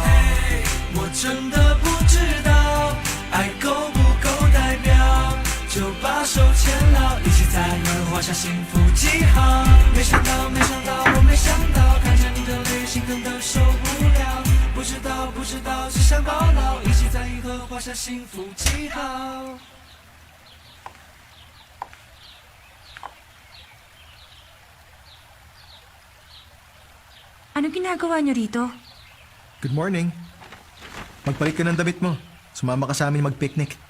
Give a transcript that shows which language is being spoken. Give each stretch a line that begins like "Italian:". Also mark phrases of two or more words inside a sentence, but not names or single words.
Chinese: 嘿，我真的不知道爱够不够代表，就把手牵牢，一起在月画下幸福记号。没想到，没想到，我没想到，看着你的泪，心疼的受不了。不知道，不知道，只想抱牢，一起在银河画下幸福记号。
Filipino: Anong ginagawa niyo rito?
English: Good morning.
Filipino: Magpalit ka ng damit mo. Sumama ka sa amin mag-picnic.